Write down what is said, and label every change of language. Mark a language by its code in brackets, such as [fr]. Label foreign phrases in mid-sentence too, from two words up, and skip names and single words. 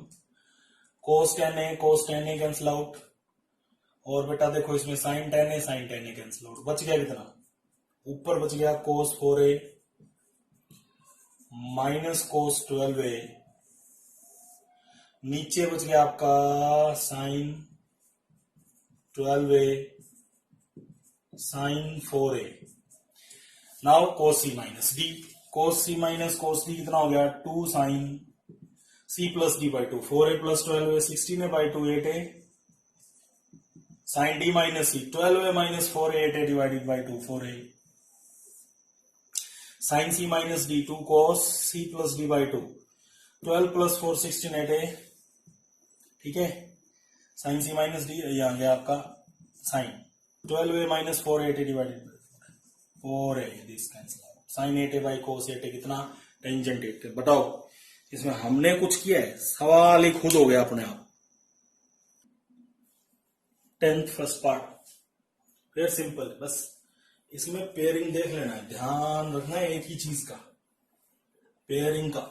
[en] cos tan a cancel out, [hi] और बेटा देखो इसमें [en] sin tan a cancel out. [hi] बच गया कितना, ऊपर बच गया [en] cos 4a minus cos 12a, [hi] नीचे बच गया आपका [en] sin 12a sin 4a। now cos c minus d, cos c minus cos d [hi] कितना हो गया, [en] 2 sin c plus d by 2, 4a plus 12a 16a by 2 8a sin d minus c 12a minus 4a 8a divided by 2 4a sin c minus d 2 cos c plus d by 2 12 plus 4 16 8a. [hi] ठीक है, [en] sin c minus d [hi] ये आ गया आपका [en] sin 12a minus 4a divided by 4a, this cancel out। sin 8a by cos 8a कितना, टेंजेंट 8a। [hi] बताओ इसमें हमने कुछ किया है, सवाल ही खुद हो गया अपने आप। [en] 10th first part very simple, [hi] बस इसमें पेयरिंग देख लेना है, ध्यान रखना है एक ही चीज का, पेयरिंग का।